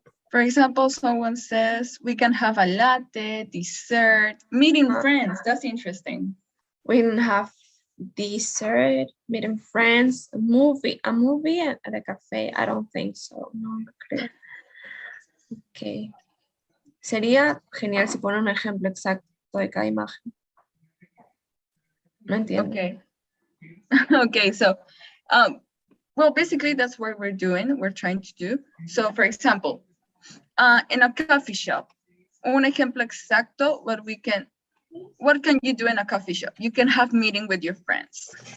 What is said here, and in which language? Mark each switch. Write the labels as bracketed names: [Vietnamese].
[English] For example, someone says we can have a latte, dessert, meeting friends. That's interesting. We can have dessert, meeting friends, a movie at a cafe. I don't think so. [Spanish] No, no creo. [English] Ok. [Spanish] Sería genial si pone un ejemplo exacto de cada imagen. No entiendo. [English] Okay. Okay, so, well, basically that's what we're trying to do. So, for example, in a coffee shop, [Spanish] un ejemplo exacto, [English] what can you do in a coffee shop? You can have meeting with your friends.